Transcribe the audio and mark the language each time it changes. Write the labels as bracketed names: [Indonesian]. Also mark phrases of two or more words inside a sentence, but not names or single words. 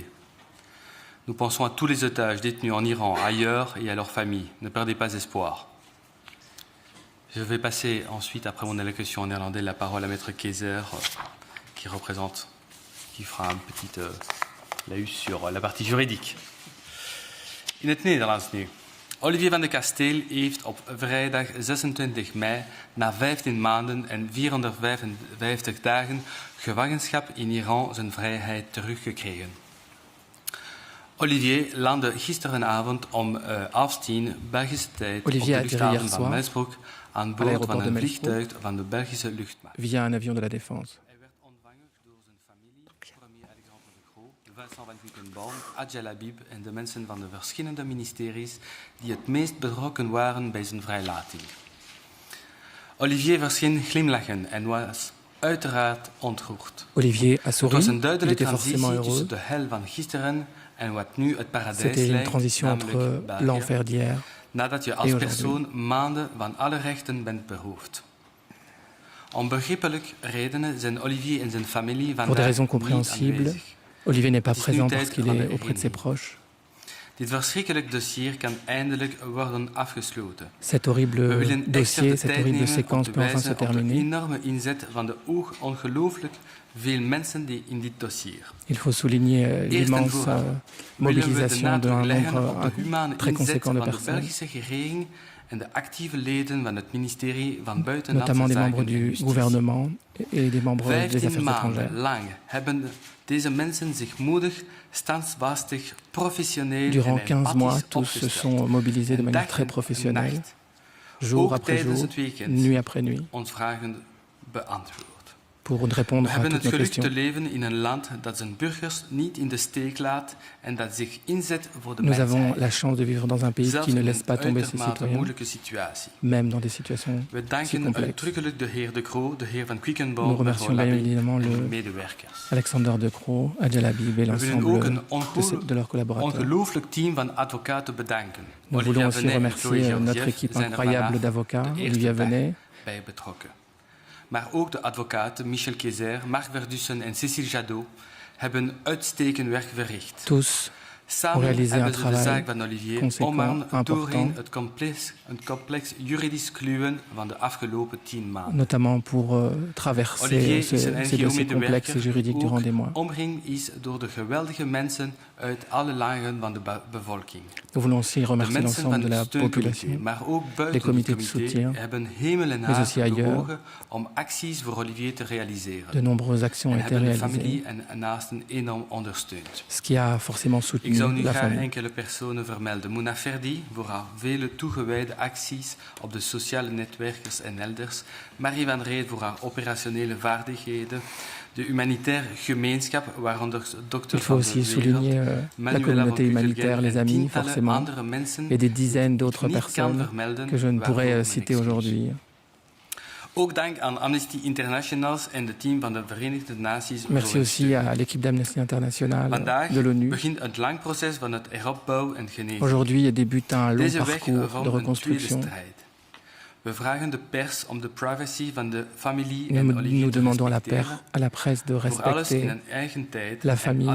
[French] Nous pensons à tous les otages détenus en Iran, ailleurs et à leurs familles. Ne perdez pas espoir. Je vais passer ensuite, après mon allocution en néerlandais, la parole à Maître Keizer, qui fera un petit laïus sur la partie juridique. [Dutch] In het Nederlands nu. Olivier van de Kasteel heeft op vrijdag 26 mei na 15 maanden en 455 dagen gevangenschap in Iran zijn vrijheid teruggekregen. Olivier landde gisterenavond om 18 Belgische tijd op de luchthaven van Melsbroek aan boord van een vliegtuig van de Belgische luchtmacht. [French] Via un avion de la Défense. [Dutch] Vincent van Quickenbaum, Adja Labib en de mensen van de verschillende ministeries die het meest betrokken waren bij zijn vrijlating. Olivier verscheen glimlachen en was uiteraard ontroerd. [French] Olivier a souri, [Dutch] Het was een [French] il [Dutch] duidelijke [French] était forcément [Dutch] transitie tussen [French] heureux. [Dutch] de hel van gisteren en wat nu het paradijs [French] C'était une [Dutch] lijkt, [French] transition entre [Dutch] namelijk België, [French] l'enfer d'hier [Dutch] nadat je [French] et [Dutch] als [French] aujourd'hui. [Dutch] persoon maanden van alle rechten bent beroofd. Om begrijpelijke redenen zijn Olivier en zijn familie [French] Pour des [Dutch] vandaag [French] raisons [Dutch] niet [French] compréhensibles, [Dutch] aanwezig. [French] Olivier n'est pas [Dutch] Het is nu [French] présent [Dutch] tijd [French] parce qu'il [Dutch] van de [French] est auprès de ses [Dutch] herinnering. [French] proches. [Dutch] Dit verschrikkelijk dossier kan eindelijk worden afgesloten. [French] Cet [Dutch] We [French] horrible [Dutch] willen extra [French] dossier, [Dutch] de [French] cette [Dutch] tijd [French] horrible [Dutch] nemen om [French] séquence [Dutch] te [French] peut enfin [Dutch] wijzen [French] se [Dutch] op de [French] terminer. [Dutch] enorme inzet van de ongelooflijk veel mensen die in dit dossier. [French] Il faut souligner l'immense [Dutch] Willen we de [French] mobilisation d'un [Dutch] nadruk leggen [French] nombre [Dutch] op de humane [French] très [Dutch] inzet [French] conséquent de [Dutch] van de [French] personnes, [Dutch] Belgische regering en de actieve leden van het ministerie van Buitenlandse [French] notamment des membres [Dutch] Zaken en [French] du [Dutch] Justitie. [French] gouvernement et des membres des [Dutch] 15 [French] affaires [Dutch] maanden [French] étrangères. [Dutch] lang hebben deze mensen zich moedig, standvastig, professioneel [French] Durant [Dutch] en [French] 15 mois, [Dutch] empathisch [French] tous se [Dutch] opgesteld. [French] sont mobilisés de [Dutch] En [French] manière [Dutch] dag [French] très [Dutch] en [French] professionnelle, [Dutch] nacht, [French] jour [Dutch] ook [French] après [Dutch] tijdens [French] jour, [Dutch] het weekend, [French] nuit après nuit, [Dutch] ons vragen beantwoord. [French] pour [Dutch] We [French] répondre à [Dutch] hebben [French] toutes [Dutch] het [French] nos [Dutch] geluk te [French] questions. [Dutch] leven in een land dat zijn burgers niet in de steek laat en dat zich inzet voor de [French] Nous avons [Dutch] mensheid. [French] la chance de vivre dans un pays [Dutch] Zelfs [French] qui ne [Dutch] in [French] laisse [Dutch] een [French] pas tomber ses [Dutch] uitermate [French] citoyens, [Dutch] moeilijke situatie. [French] même dans des situations [Dutch] We [French] si [Dutch] danken [French] complexes. [Dutch] uitdrukkelijk de heer De Croo, de heer Van Quickenbaum, [French] Nous remercions [Dutch] mevrouw [French] bien [Dutch] Labib [French] évidemment [Dutch] en de [French] le [Dutch] medewerkers. [French] Alexander De Croo, Adja Labib et [Dutch] We willen ook een [French] l'ensemble de leurs collaborateurs. [Dutch] ongelooflijk team van advocaten bedanken. [French] Nous voulons aussi [Dutch] Venet en Chloé [French] remercier notre [Dutch] Georgiev [French] équipe [Dutch] zijn er [French] incroyable [Dutch] vandaag [French] d'avocats, de eerste Olivia [Dutch] dag [French] Venet, [Dutch] bij betrokken. Maar ook de advocaten Michel Keizer, Marc Verdussen en Cécile Jadot hebben uitstekend werk verricht. [French] tous [Dutch] Samen [French] réalisé un [Dutch] hebben ze de [French] travail [Dutch] zaak van Olivier [French] conséquent, [Dutch] omgaan doorheen [French] important, [Dutch] het complex juridisch kluwen van de afgelopen 10 maanden. [French] notamment pour traverser [Dutch] Olivier is [French] ces [Dutch] een [French] dossiers complexes et [Dutch] NGO-medewerker, [French] juridiques durant des mois. [Dutch] omringd is door de geweldige mensen uit alle lagen van de bevolking. [French] Nous voulons aussi [Dutch] De [French] remercier [Dutch] mensen [French] l'ensemble [Dutch] van [French] de [Dutch] het [French] la [Dutch] steuncomité, [French] population, [Dutch] maar ook [French] les [Dutch] buiten het [French] comités de [Dutch] comité, [French] soutien, [Dutch] hebben hemel en [French] mais aussi [Dutch] aarde [French] ailleurs. [Dutch] bewogen om acties voor Olivier te realiseren. [French] De nombreuses actions [Dutch] En [French] ont été [Dutch] hebben de [French] réalisées, [Dutch] familie en naasten enorm ondersteund. [French] ce qui a forcément [Dutch] Ik [French] soutenu [Dutch] zou nu [French] la [Dutch] graag [French] famille. [Dutch] enkele personen vermelden. Mouna Ferdi voor haar vele toegewijde acties op de sociale netwerkers en elders. Marie Van Reet voor haar operationele vaardigheden. De humanitaire gemeenschap, waaronder dokters [French] Il faut [Dutch] van [French] aussi [Dutch] de [French] souligner [Dutch] wereld, [French] la [Dutch] Manuela [French] communauté [Dutch] van [French] humanitaire, [Dutch] Kukelgen [French] les [Dutch] en [French] amis [Dutch] tientallen [French] forcément, [Dutch] andere mensen [French] et des dizaines [Dutch] die ik [French] d'autres [Dutch] niet kan [French] personnes [Dutch] vermelden, [French] que je ne pourrais [Dutch] waarvoor mijn [French] citer [Dutch] excuus. [French] aujourd'hui. [Dutch] Ook dank aan Amnesty International en het team van de Verenigde Naties. [French] Merci aussi à l'équipe d'Amnesty International de l'ONU. [Dutch] Begint een lang proces van het heropbouw en genezing. [French] Aujourd'hui débute un long parcours de reconstruction. [Dutch] We vragen de pers om de privacy van de familie [French] en Olivier nous demandons à la presse de respecter la famille.